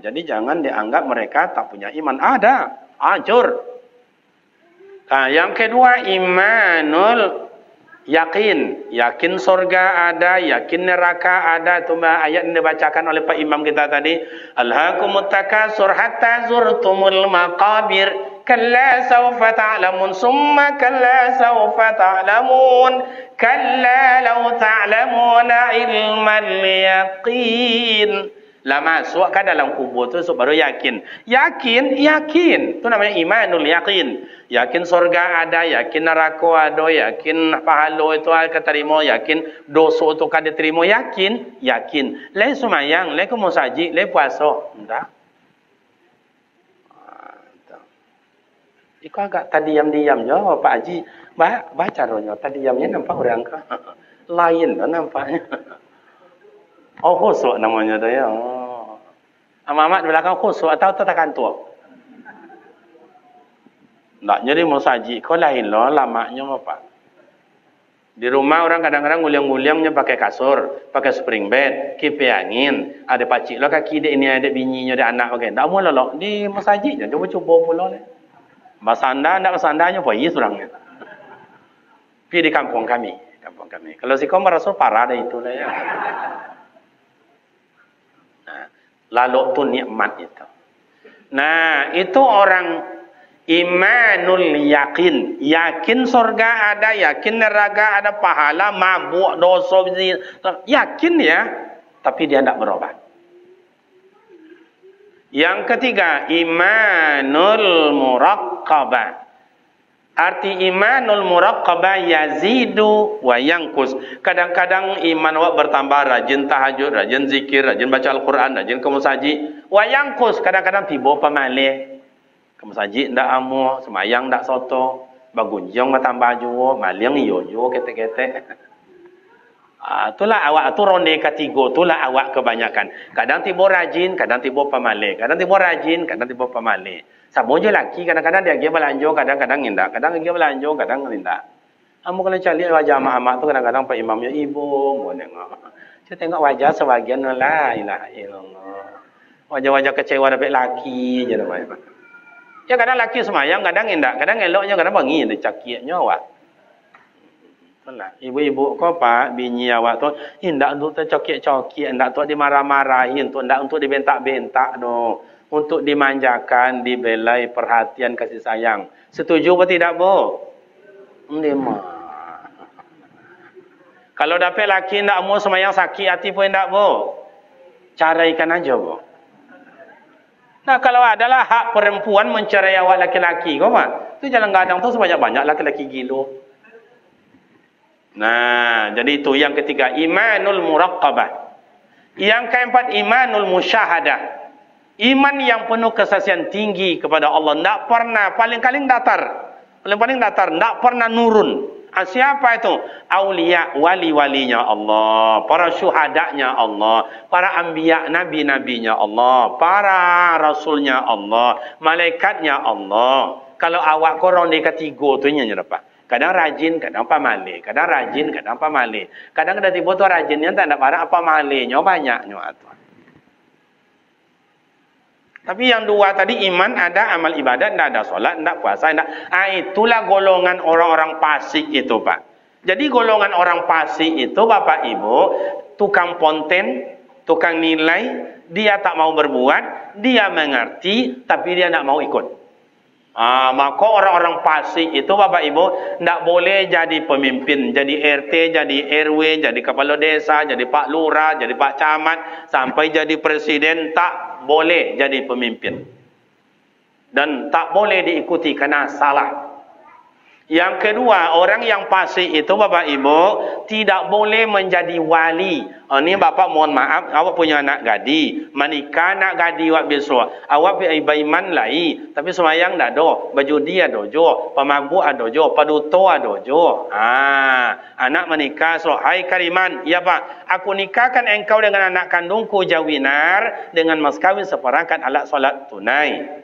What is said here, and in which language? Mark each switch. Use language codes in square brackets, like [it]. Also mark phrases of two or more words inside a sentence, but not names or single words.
[id] Jadi jangan dianggap mereka tak punya iman. Ada, hancur. Yang kedua imanul yakin. Yakin surga ada, yakin neraka ada. Itu ayat yang dibacakan oleh Pak Imam kita tadi. [ar] ألهاكم التكاثر حتى زرتم المقابر. كلا سوف تعلمون ثم كلا سوف تعلمون كلا لو تعلمون علم اليقين. [id] Lah masuk ke dalam kubur tu baru yakin. Yakin. Itu namanya imanul yakin. Yakin surga ada, yakin neraka ada, yakin pahala itu akan terima, yakin dosa itu akan diterima, yakin. [min] Lai semayang, lai kemusaji, lai puasa. [id] Enggak. Iko agak tadi diam je Pak Haji. Baca rohnya tadi diamnya nampak orang ke? Lain lah nampaknya. Khusyuk namanya tu ya. Amat belakang khusyuk atau tetakan tua. Tak jadi musaji kau lain lah lamanya apa? Di rumah orang kadang-kadang nguliang-nguliangnya pakai kasur, pakai spring bed, kipas angin, ada pacik lah kaki dia ini ada bininya ada anak okey. Tak mula lah di musaji je cuba pula lah. [min] Basanda ndak basandanya payah surangnya. [id] Pergi di kampung kami. Kalau si kau merasa parah dah itulah ya. Lalu tu nikmat itu. Nah, itu orang imanul yakin. Yakin surga ada, yakin neraka ada, pahala, mabuk, dosa, yakin ya, tapi dia tidak berobat. Yang ketiga, imanul muraqabah. Arti imanul muraqqabah [ar] يزيد وينقص. [id] Kadang-kadang iman awak bertambah, rajin tahajud, rajin zikir, rajin baca Al-Quran, rajin ke masjid. [ar] وينقص, [id] kadang-kadang tiba pemalih. [min] Ke masjid ndak amu, semayang ndak soto, bagunjong tambah juo, maling yo yo ketek-ketek. [id] Itulah awak tu ronde ketiga, itulah awak kebanyakan. Kadang tiba rajin, kadang tiba pemalih. Kadang tiba rajin, kadang tiba pemalih. Sama je laki, kadang-kadang dia pergi belanja, kadang-kadang indak. Kadang pergi belanja, kadang indak. Kamu kalau cari wajah mak-mak tu kadang-kadang Pak Imamnya ibu, mau tengok. Saya tengok wajah sebagian [ar] لا إله إلا الله. [id] Wajah-wajah kecewa dapat laki je namanya. Ya kadang laki semayang, kadang indak. Kadang eloknya, kadang bangi dia cakiknya awak. Itulah. Ibu-ibu kau Pak, bini awak tu indak untuk tercokik-cokik, indak untuk dimarah-marahin, indak untuk dibentak-bentak doh. Untuk dimanjakan, dibelai, perhatian, kasih sayang. Setuju atau tidak, Bu? Memang. Kalau dapat laki tidak mau semayang sakit hati pun tidak, Bu? Caraikan aja, Bu. Nah, kalau adalah hak perempuan mencerai awak laki-laki, kau Pak? Itu jalan gadang tu sebanyak-banyak laki-laki gilo. Nah, jadi itu yang ketiga, imanul muraqqabah. Yang keempat, imanul musyahadah. Iman yang penuh kesaksian tinggi kepada Allah. Tidak pernah, paling-paling datar. Paling-paling datar, tidak pernah nurun. Siapa itu? Aulia, wali-walinya Allah. Para syuhadanya Allah. Para anbiya, nabi-nabinya Allah. Para rasulnya Allah. Malaikatnya Allah. Kalau awak korang di ketiga tu nya dapat. Kadang rajin, kadang pamalih. Kadang rajin, kadang pamalih. Kadang ada tiba tu rajinnya tak ada barang apa malihnya banyaknya. Tapi yang dua tadi iman ada, amal ibadat, tidak ada solat, tidak puasa, tidak. Itulah golongan orang-orang fasik itu Pak. Jadi golongan orang fasik itu Bapak Ibu, tukang ponten, tukang nilai, dia tak mau berbuat, dia mengerti, tapi dia tidak mau ikut. Maka orang-orang fasik itu Bapak Ibu tidak boleh jadi pemimpin, jadi RT, jadi RW, jadi kepala desa, jadi Pak Lurah, jadi Pak Camat, sampai jadi presiden, tak boleh jadi pemimpin. Dan tak boleh diikuti karena salah. Yang kedua, orang yang fasik itu Bapak Ibu tidak boleh menjadi wali. Ini Bapak mohon maaf, awak punya anak gadi, menikah anak gadi awak besok. [min] Awak beriman lai, tapi semayang dah do, berjudi ada jo, pemabuk ada jo, paduto ada jo. [id] Anak menikah, so hai Kariman, ya Pak, aku nikahkan engkau dengan anak kandungku Jawinar dengan mas kawin seperangkat alat solat tunai.